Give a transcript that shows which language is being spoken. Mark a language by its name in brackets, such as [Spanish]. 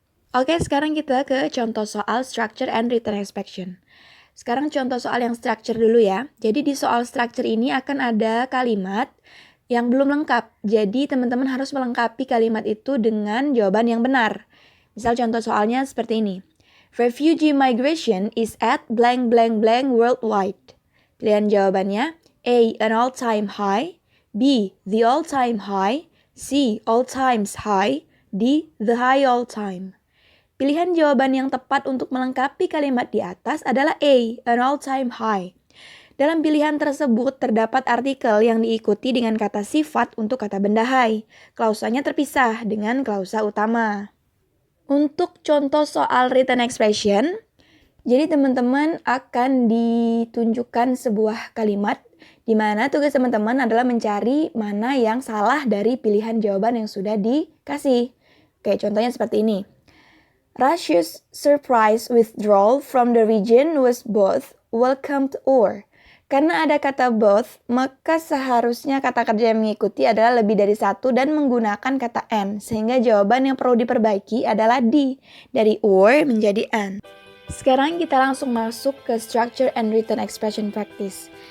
[Indonesian] Oke, sekarang kita ke contoh soal structure and written expression. Sekarang contoh soal yang structure dulu ya. Jadi di soal structure ini akan ada kalimat yang belum lengkap. Jadi teman-teman harus melengkapi kalimat itu dengan jawaban yang benar. Misal contoh soalnya seperti ini. [English] Refugee migration is at blank blank blank worldwide. [Indonesian] Pilihan jawabannya A. [English] An all-time high, [Indonesian] B. [English] The all-time high, C. All times high, D. The high all-time. [Indonesian] Pilihan jawaban yang tepat untuk melengkapi kalimat di atas adalah A, [English] an all-time high. [Indonesian] Dalam pilihan tersebut terdapat artikel yang diikuti dengan kata sifat untuk kata benda hai. Klausanya terpisah dengan klausa utama. Untuk contoh soal written expression, jadi teman-teman akan ditunjukkan sebuah kalimat di mana tugas teman-teman adalah mencari mana yang salah dari pilihan jawaban yang sudah dikasih. Oke, contohnya seperti ini. [English] Russia's surprise withdrawal from the region was both welcomed or. [Indonesian] Karena ada kata both, maka seharusnya kata kerja yang mengikuti adalah lebih dari satu dan menggunakan kata and, sehingga jawaban yang perlu diperbaiki adalah di, dari or menjadi and. Sekarang kita langsung masuk ke structure and written expression practice.